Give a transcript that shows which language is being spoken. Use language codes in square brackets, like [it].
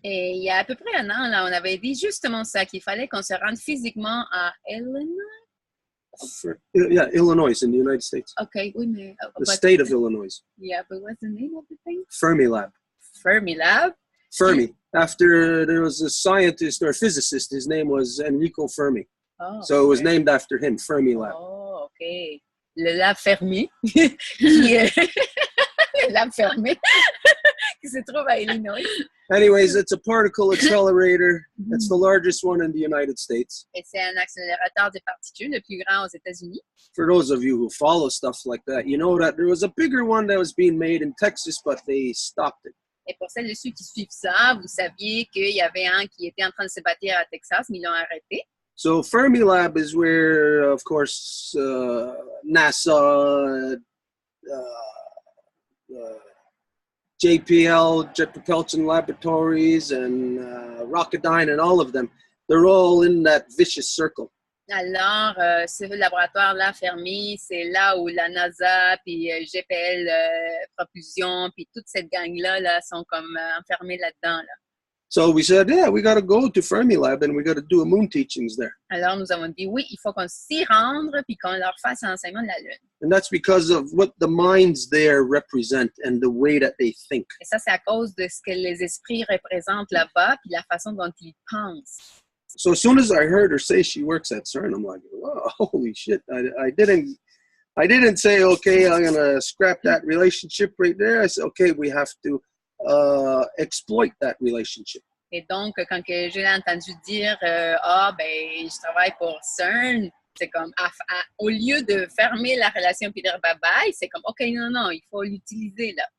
[fr] Et il y a à peu près un an, là, on avait dit justement ça, qu'il fallait qu'on se rende physiquement à Illinois. [en] Yeah, Illinois in the United States. [fr] OK, oui, mais... [en] The state of Illinois. Yeah, but what's the name of the thing? Fermilab. Fermilab. Fermi. After there was a scientist or physicist, his name was Enrico Fermi. Oh, So it was named after him, Fermilab. [fr] Oh, OK. Le lab fermé. Le lab fermé. Qui se trouve à Illinois. [en] Anyways, it's a particle accelerator. It's the largest one in the United States. [fr] Et c'est un accélérateur de particules, le plus grand aux États-Unis. [en] For those of you who follow stuff like that, you know that there was a bigger one that was being made in Texas, but they stopped it. [fr] Et pour celles et ceux qui suivent ça, vous saviez qu'il y avait un qui était en train de se bâtir à Texas, mais ils l'ont arrêté. [en] So Fermilab is where, of course, NASA, JPL, Jet Propulsion Laboratories, and Rocketdyne, and all of them, they're all in that vicious circle. [fr] Alors, ce laboratoire-là fermé, c'est là où la NASA, puis GPL Propulsion, puis toute cette gang-là là, sont comme enfermés là-dedans. Là. [en] So we said, yeah, we got to go to Fermilab and we got to do a moon teachings there. [fr] Alors, nous avons dit, oui, il faut qu'on s'y rende, puis qu'on leur fasse l'enseignement de la Lune. [en] And that's because of what the minds there represent and the way that they think. [fr] Et ça, c'est à cause de ce que les esprits représentent là-bas, puis la façon dont ils pensent. [en] So as soon as I heard her say she works at CERN, I'm like, oh, holy shit. I didn't say, okay, I'm going to scrap that relationship right there. I said, okay, we have to exploit that relationship. [fr] Et donc, quand que je l'ai entendu dire, je travaille pour CERN, c'est comme, au lieu de fermer la relation puis dire bye-bye, c'est comme, OK, non, il faut l'utiliser là.